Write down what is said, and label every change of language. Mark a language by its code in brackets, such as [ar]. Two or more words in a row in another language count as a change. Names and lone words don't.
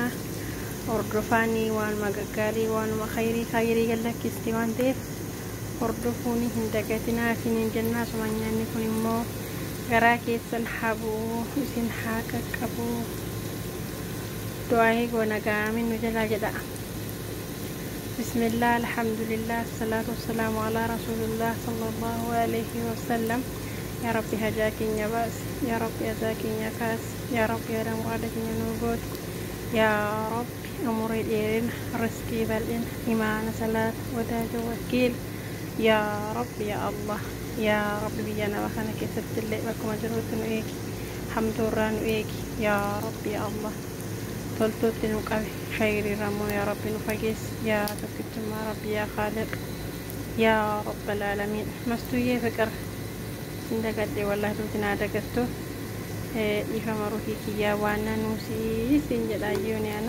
[om] hordofaanii waanuma gaggaarii waanuma khayrii gallakkisti waan ta'eef hordofuun hin dagatinaa isiniin jenna. asuma nyaanni kun immoo garaa keessan habuu isin haa qaqqabu. du'aa goona gaamin nu jalaa jedha. [ar] بسم الله الحمد لله الصلاة والسلام على رسول الله صلى الله عليه وسلم. يا رب [om] hajaa keenya baas, [ar] يا رب [om] hajaa keenya kaas, [ar] يا رب [om] yaada muraada keenya nuu goot, [ar] يا رب [om] umurii dheerina riskii bal'ina imaana salaata wadaaja wakiil [ar] يا رب يا الله. يا رب [om] biyya nama kana keessatti illee bakkuma jirutti nu eegi, hamtuurraa nu eegi [ar] يا رب يا الله. [om] toltuutti nu qabi, shayriirraa immoo [ar] يا رب [om] nu fageessi. yaa tokkichummaa rabbi [ar] يا خالق يا رب العالمين. [om] mastuyyee fiqir sin dagadhee wallahi duuti naa dagattu dhiifama ruhii kiyyaa waan nanuusii sin jedha ayyooni ana.